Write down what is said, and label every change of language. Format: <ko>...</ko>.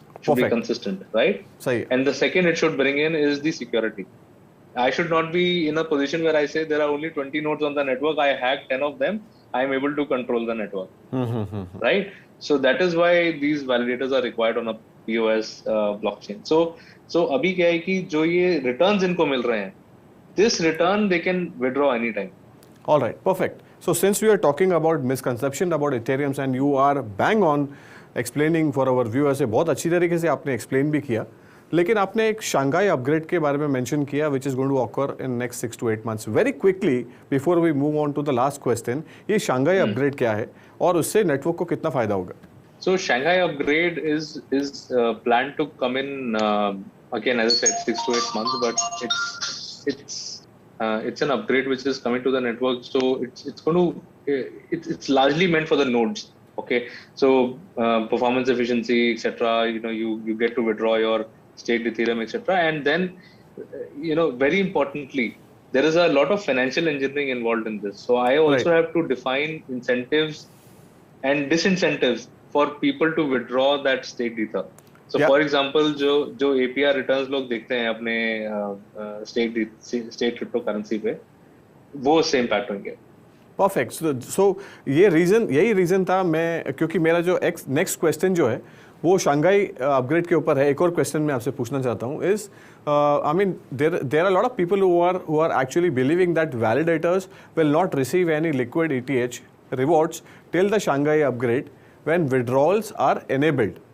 <en>Should be consistent, right? And the second it should bring in is the security. I should not be in a position where I say there are only 20 nodes on the network, I hack 10 of them, I am able to control the network, right? So that is why these validators are required on a POS blockchain.</en> <hi>So अभी क्या है कि जो ये returns इनको मिल रहे हैं,</hi> <en>this return they can withdraw anytime. All right, perfect. So since we are talking about misconception about Ethereum and you are bang on explaining for our viewers,</en> <hi>बहुत अच्छी तरीके से आपने explain भी किया, लेकिन आपने एक शंघाई अपग्रेड के बारे में मेंशन किया</hi> <en>which is going to occur in next 6 to 8 months. Very quickly before we move on to the last question,</en> <hi>ये शंघाई अपग्रेड क्या है और उससे नेटवर्क को कितना फायदा होगा?</hi> <en>So Shanghai upgrade is planned to come in again, as I said, 6 to 8 months, but it's an upgrade which is coming to the network. So it's largely meant for the nodes. Okay, so performance efficiency, etc. You get to withdraw your staked Ethereum, etc. And then very importantly, there is a lot of financial engineering involved in this. So I also have to define incentives and disincentives for people to withdraw that staked Ether. So for example,</en> <hi>जो APR returns लोग देखते हैं अपने staked cryptocurrency पे, वो उससे impact होंगे. Perfect. सो यही रीजन था मैं, क्योंकि मेरा जो नेक्स्ट क्वेश्चन जो है वो शंघाई अपग्रेड के ऊपर है. एक और क्वेश्चन मैं आपसे पूछना चाहता हूँ</hi> <en>Is I mean there are lot of people who are actually believing that validators will not receive any liquid ETH rewards till the Shanghai upgrade when withdrawals are enabled.</en>